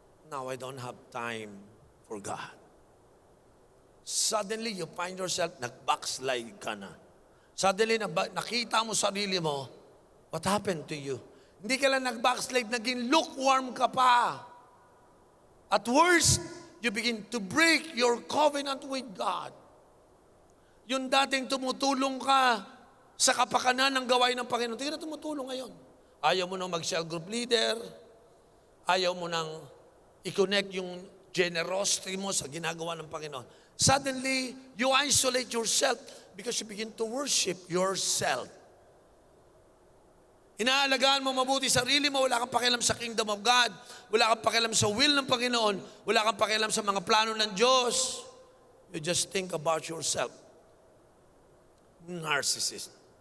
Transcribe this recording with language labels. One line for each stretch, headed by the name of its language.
English: Now I don't have time for God. Suddenly, you find yourself,
Filipino: nag-backslide ka na.
English: Suddenly,
Filipino: nakita mo sarili mo,
English: what happened to you?
Filipino: Hindi ka lang nag-backslide, naging lukewarm ka pa.
English: At worst, you begin to break your covenant with God.
Filipino: Yung dating tumutulong ka sa kapakanan ng gawain ng Panginoon, hindi ka na tumutulong ngayon. Ayaw mo nang mag-cell group leader, ayaw mo nang i-connect yung generosity mo sa ginagawa ng Panginoon.
English: Suddenly, you isolate yourself because you begin to worship yourself.
Filipino: Inaalagaan mo mabuti sarili mo, wala kang pakialam sa kingdom of God, wala kang pakialam sa will ng Panginoon, wala kang pakialam sa mga plano ng Diyos.
English: You just think about yourself.
Filipino: Narcissist.